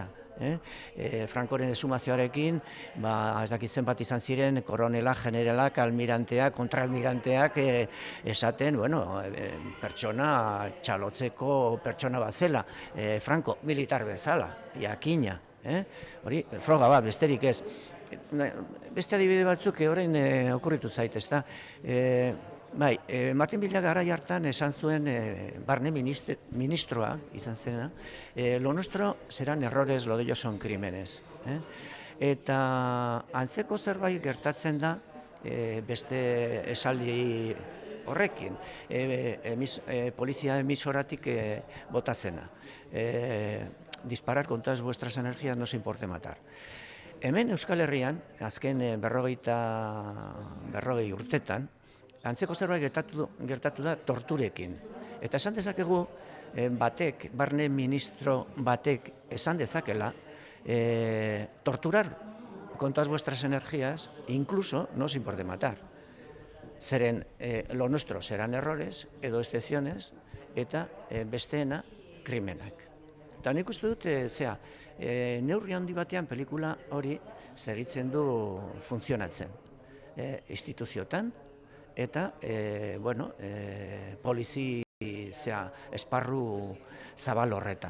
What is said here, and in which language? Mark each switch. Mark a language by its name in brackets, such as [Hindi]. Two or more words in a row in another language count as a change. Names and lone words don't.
[Basque] Frankoren esumazioarekin, ez dakit zenbat izan ziren, koronela, generalak, almiranteak, kontraalmiranteak esaten, pertsona txalotzeko pertsona bat zela, Franco militar bezala, jakina. Hori, froga bat, besterik ez. Beste adibide batzuk orain okurritu zait, ezta? Martin Villa garai hartan esan zuen barne ministroa izan zena, [Spanish] lo nuestro serán errores, lo de ellos son crímenes. [Basque] Eta antzeko zerbait gertatzen da beste esaldi horrekin, polizia emisoratik botatzena. [Spanish] Disparar con todas vuestras energías no se importe matar. [Basque] Hemen Euskal Herrian, azken 40 urtetan, antzeko zerbait gertatu da torturekin. Eta esan dezakegu, barne ministro batek esan dezakela, [Spanish] torturar con todas vuestras energías, incluso no os importe matar. Zeren, lo nuestro serán errores, [Basque] edo excepciones, eta besteena krimenak. Eta nik uste dut, neurri handi batean pelikula hori segitzen du funtzionatzen. Instituziotan eta, polizia esparru zabal horretan.